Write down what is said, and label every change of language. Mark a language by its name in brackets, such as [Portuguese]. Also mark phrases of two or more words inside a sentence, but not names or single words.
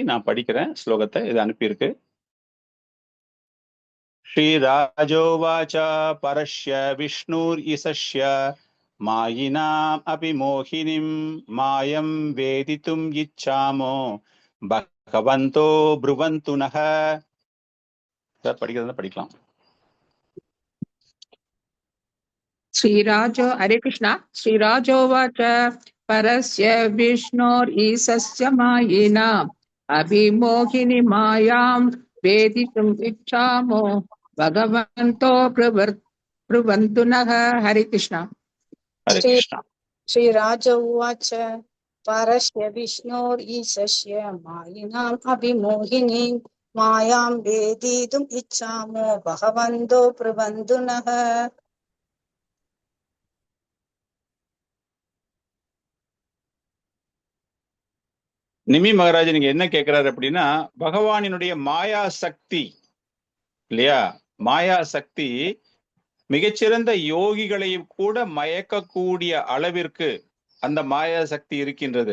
[Tamil] நான் படிக்கிறேன் ஸ்லோகத்தை, இது அனுப்பியிருக்கு. [Sanskrit] श्रीराजोवाच्च परस्य विष्णुर् ईशस्य मायिनाम् अपि मोहिनीम् मायम् वेदित्तुम् इच्छामो भगवन्तो ब्रुवन्तु नः. [Tamil] படிக்கிறதா படிக்கலாம். [Hindi] श्रीराजो हरे कृष्णा। [Sanskrit] श्रीराजोवाच परस्य विष्णोरीशस्य मायिनाम् अभिमोहिनी मायां वेदितुम् इच्छामो भगवन्तो ब्रुवन्तु नः। [Hindi] हरे कृष्णा। हरे कृष्णा। [Sanskrit] श्रीराज उवाच परस्य विष्णोरीशस्य मायिनाम् अभिमोहिनी मायां वेदितुम् इच्छामो भगवन्तो ब्रुवन्तु नः। [Tamil] நிமி மகாராஜ் நீங்க என்ன கேட்கிறாரு அப்படின்னா, பகவானினுடைய மாயா சக்தி இல்லையா, மாயா சக்தி மிகச்சிறந்த யோகிகளையும் கூட மயக்கக்கூடிய அளவிற்கு அந்த மாயா சக்தி இருக்கின்றது.